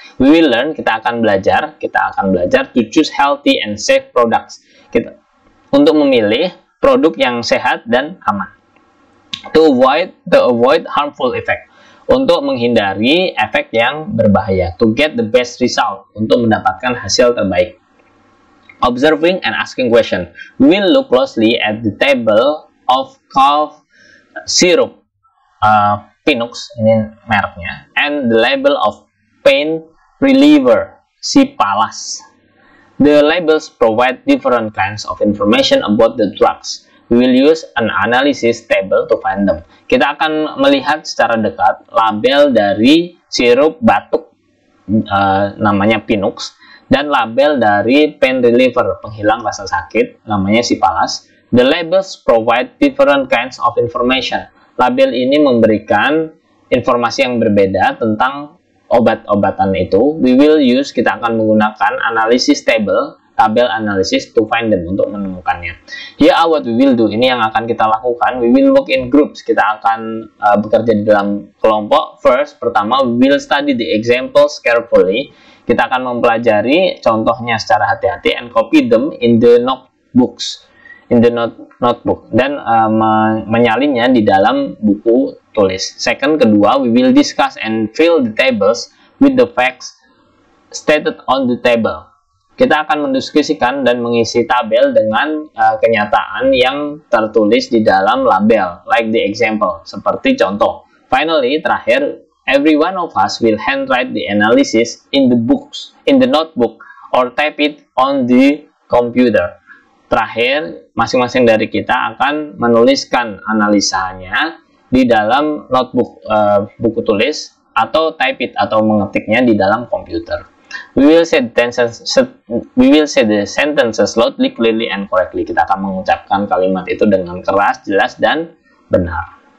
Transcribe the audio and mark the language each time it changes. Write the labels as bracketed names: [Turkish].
[English] We will learn, [Indonesian] kita akan belajar [English] to choose healthy and safe products. [Indonesian] Untuk memilih produk yang sehat dan aman. [English] To avoid harmful effect. [Indonesian] Untuk menghindari efek yang berbahaya. [English] To get the best result. [Indonesian] Untuk mendapatkan hasil terbaik. [English] Observing and asking question. We will look closely at the table of cough syrup. Pinux, [Indonesian] ini mereknya. [English] And the label of pain reliever. Cipalas. The labels provide different kinds of information about the drugs. We will use an analysis table to find them. [Indonesian] Kita akan melihat secara dekat label dari sirup batuk namanya Pinux dan label dari pain reliever penghilang rasa sakit namanya Cipalas. [English] The labels provide different kinds of information. [Indonesian] Label ini memberikan informasi yang berbeda tentang obat-obatan itu. [English] We will use, [Indonesian] kita akan menggunakan [English] analysis table, [Indonesian] tabel analisis [English] to find them, [Indonesian] untuk menemukannya. [English] Here are what we will do. [Indonesian] Ini yang akan kita lakukan. [English] We will work in groups. [Indonesian] Kita akan bekerja di dalam kelompok. [English] First, pertama, we will study the examples carefully. [Indonesian] Kita akan mempelajari contohnya secara hati-hati [English] and copy them in the notebooks. Notebook. [Indonesian] Dan menyalinnya di dalam buku tulis. [English] Second, kedua, we will discuss and fill the tables with the facts stated on the table. [Indonesian] Kita akan mendiskusikan dan mengisi tabel dengan kenyataan yang tertulis di dalam label, [English] like the example, [Indonesian] seperti contoh. [English] Finally, terakhir, every one of us will handwrite the analysis in the notebook, or type it on the computer. [Indonesian] Terakhir, masing-masing dari kita akan menuliskan analisanya di dalam notebook, buku tulis, atau [English] type it, [Indonesian] atau mengetiknya di dalam komputer. [English] We will say the sentences loudly, clearly, and correctly. [Indonesian] Kita akan mengucapkan kalimat itu dengan keras, jelas, dan benar.